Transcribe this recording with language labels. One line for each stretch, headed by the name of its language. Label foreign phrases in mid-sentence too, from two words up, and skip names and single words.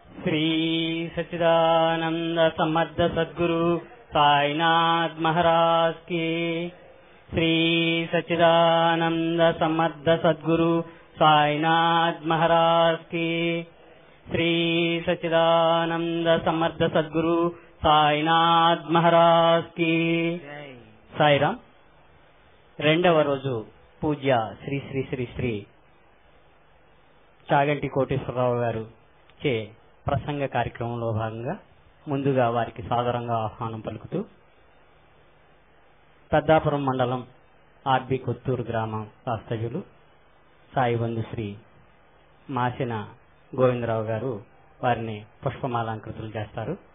Hindi: श्री सच्चिदानंद समर्थ सद्गुरु साईनाथ महाराज की। श्री सच्चिदानंद समर्थ सद्गुरु साईनाथ महाराज की। श्री सच्चिदानंद समर्थ सद्गुरु साईनाथ महाराज की।
Telugu: సాయిరాం. రెండవ రోజు పూజ్య శ్రీ శ్రీ శ్రీ శ్రీ చాగంటి కోటేశ్వరరావు గారు చే ప్రసంగ కార్యక్రమంలో భాగంగా ముందుగా వారికి సాదరంగా ఆహ్వానం పలుకుతూ పెద్దాపురం మండలం ఆర్బి కొత్తూరు గ్రామం వాస్తవ్యులు సాయిబంధు శ్రీ మాసిన గోవిందరావు గారు వారిని పుష్పమాలంకృతులు చేస్తారు.